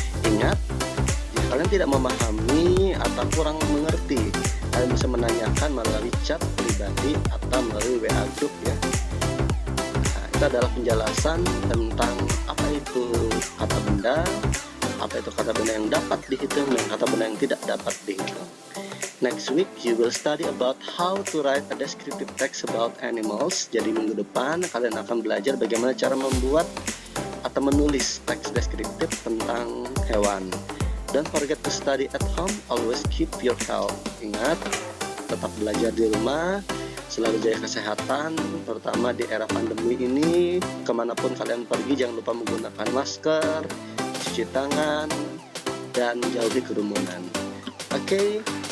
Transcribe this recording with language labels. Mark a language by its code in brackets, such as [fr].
[id] Ingat, jika kalian tidak memahami atau kurang mengerti, kalian bisa menanyakan melalui chat pribadi atau melalui WA group ya. Nah, itu adalah penjelasan tentang apa itu kata benda, apa itu kata benda yang dapat dihitung dan kata benda yang tidak dapat dihitung. [en] Next week you will study about how to write a descriptive text about animals. [id] Jadi minggu depan kalian akan belajar bagaimana cara membuat atau menulis teks deskriptif tentang hewan. [en] Don't forget to study at home, always keep your health. [id] Ingat, tetap belajar di rumah, selalu jaga kesehatan, terutama di era pandemi ini. Kemanapun kalian pergi, jangan lupa menggunakan masker, cuci tangan, dan jauhi kerumunan. Okay?